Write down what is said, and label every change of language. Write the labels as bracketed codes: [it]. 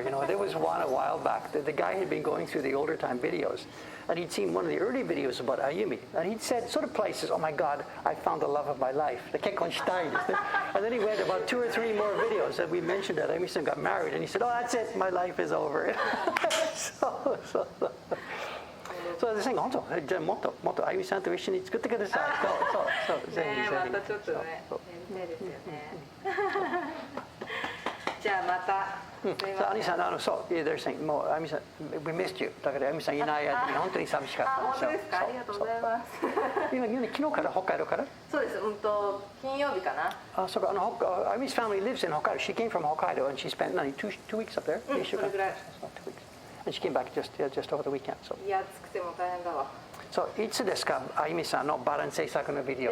[en] You know, there was one a while back. The guy had been going through the older time videos, and he'd seen one of the early videos about Ayumi, and he'd said sort of places, "Oh my God, I found the love of my life." The Kekkonshitai. And then he went about 2 or 3 more videos that we mentioned that Ayumi-san got married, and he said, "Oh, that's it, my life is over." [ja] So they're saying, 本当、じゃあもっとあゆみさんと一緒に作ってください。そうぜひぜひ。ね、またちょっとね、やりたいですよね。じゃあまた。 [en] あゆみさん、they're saying もうあゆみさん、we missed you。 [ja] だからあゆみさんいない間に本当に寂しかった。本当ですか。ありがとうございます。昨日から北海道から？そうです。金曜日かな。あ、そうか。 [en] あゆみ 's family lives in Hokkaido. She came from Hokkaido and she spent 2 weeks up there. [ja] それぐらい。 [en] And she came back just over the weekend. So. [ja] いや、暑くても大変だわ。いつですか、あゆみさんのバラン制作のビデオ。